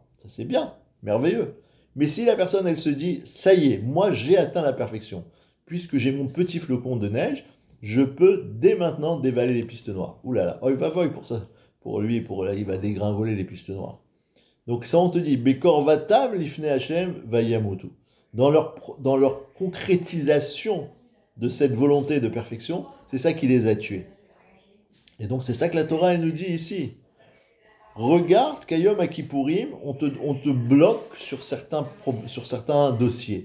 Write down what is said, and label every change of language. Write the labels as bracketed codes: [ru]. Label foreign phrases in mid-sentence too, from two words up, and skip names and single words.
[fr] Ça c'est bien, merveilleux. Mais si la personne elle se dit, ça y est, moi j'ai atteint la perfection, puisque j'ai mon petit flocon de neige, je peux dès maintenant dévaler les pistes noires. Ouh là là, oh, il va voir pour ça. Pour lui, il va dégringoler les pistes noires. Donc ça, on te dit, [he] בקרבתם לפני השם וימותו. [fr] Dans leur concrétisation de cette volonté de perfection, c'est ça qui les a tués. Et donc c'est ça que la Torah elle nous dit ici. Regarde qu'Ayom Akipurim, on te bloque sur certains dossiers.